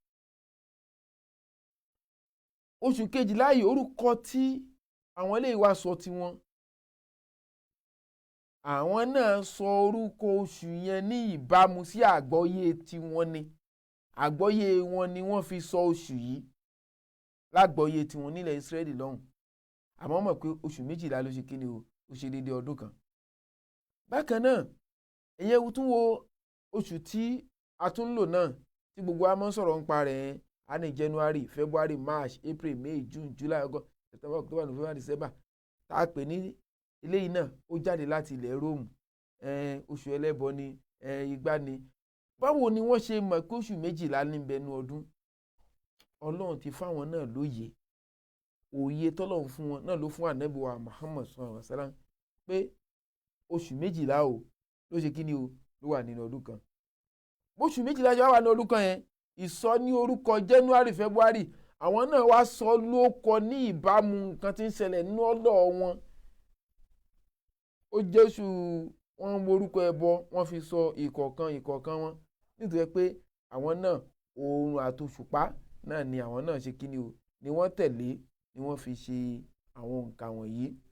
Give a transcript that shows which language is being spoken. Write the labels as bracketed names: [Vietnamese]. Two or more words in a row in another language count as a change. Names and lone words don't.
[Yoruba] oṣù kejìlá yìí orúkọ tí àwọn eléyìí wá sọ tiwọn, àwọn náà sọ orúkọ oṣù yẹn ní ìbámu sí àgbọ́yé tiwọn ni, àgbọ́yé wọn ni wọ́n fi sọ oṣù yìí lágbọ́yé tiwọn nílẹ̀ Ísírẹ́lì lọ́hùn. àmọ́ mọ̀ pé oṣù méjìlá ló ṣe kíni o, ó ṣe déédéé ọdún kan. bákan náà ìyẹn tún wo oṣù tí a tún lò náà tí gbogbo wa máa ń sọ̀rọ̀ nípa rẹ̀ á ní [English] January, February, March, April, May, June, July, August, September, October, November, December, [Yoruba] tá a pè ní eléyìí náà ó jáde láti ilẹ̀ Róòmù. oṣù ẹlẹ́bọ ni, igbá ni. báwo ni wọ́n ṣe mọ̀ pé oṣù méjìlá ní bẹnu ọdún? Ọlọ́run ti fáwọn náà lóye, òye tọ́lọ́run fún wọn náà ló fún ànábì wa Muhammad [Arabic] صلى الله عليه وسلم [Yoruba] pé oṣù méjìlá o ló ṣe kí ni o ló wà nínú ọdún kan. bóṣù méjìlá ṣe wà ní ọdún kan yẹn, ìsọ ní orúkọ [English] January, February, [Yoruba] àwọn náà wá sọ lóko ní ìbámu nǹkan tí ń ṣẹlẹ̀ nínú ọ̀dọ̀ wọn. ó jẹ́ oṣù wọn orúkọ ẹbọ wọ́n fi sọ ìkọ̀ọ̀kan wọn, nítorí pé àwọn náà oòrùn àtòṣùpá náà ni àwọn náà ṣe kí ni o ni wọ́n tẹ̀lé, ni wọ́n fi ṣe àwọn nǹkan wọ̀nyí.